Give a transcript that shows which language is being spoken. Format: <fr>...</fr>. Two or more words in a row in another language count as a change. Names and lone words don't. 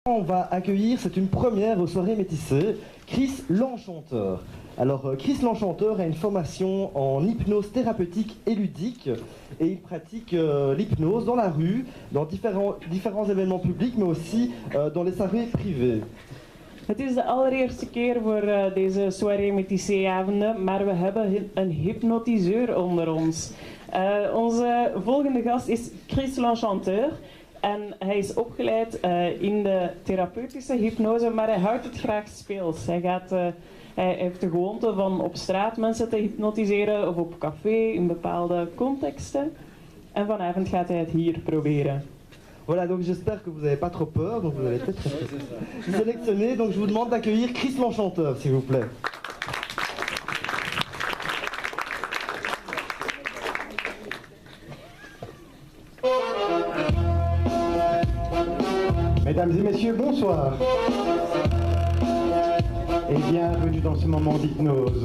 <fr>On va accueillir, c'est une première aux soirées métissées, Chris l'Enchanteur. Alors Chris l'Enchanteur a une formation en hypnose thérapeutique et ludique et il pratique l'hypnose dans la rue, dans différents événements publics, mais aussi dans les soirées privées.</fr> <nl>Het is de allereerste keer voor deze soirée métissé-avonden, maar we hebben een hypnotiseur onder ons. Onze volgende gast is Chris l'Enchanteur. En hij is opgeleid in de therapeutische hypnose, maar hij houdt het graag speels. Hij heeft de gewoonte van op straat mensen te hypnotiseren of op café in bepaalde contexten. En vanavond gaat hij het hier proberen.</nl> <fr>Voilà, donc j'espère que vous n'avez pas trop peur, donc vous allez peut-être sélectionner. Donc je vous demande d'accueillir Chris l'Enchanteur, s'il vous plaît. Mesdames et messieurs, bonsoir et bienvenue dans ce moment d'hypnose.</fr>